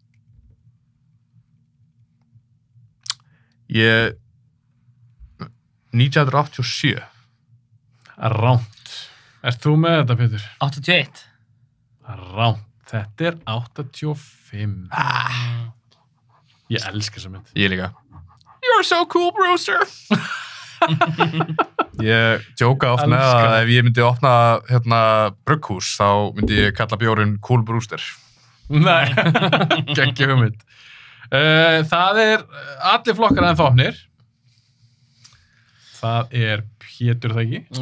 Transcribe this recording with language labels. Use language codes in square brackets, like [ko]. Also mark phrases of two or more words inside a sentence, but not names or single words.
[is] 1987. Ránt. Ert þú með þetta, Pétur? 81. Ránt. Þetta er 85. Ég elska þessa mynd. Ég líka. [en] You're so cool, Brewster. [is] Ég djóka oft með að ef ég myndi opna brugghús, þá myndi ég kalla bjórinn Cool Brewster. Nei, geggja hugmynd. Það er allir flokkar ennþá opnir. Það er Pétur, það ekki?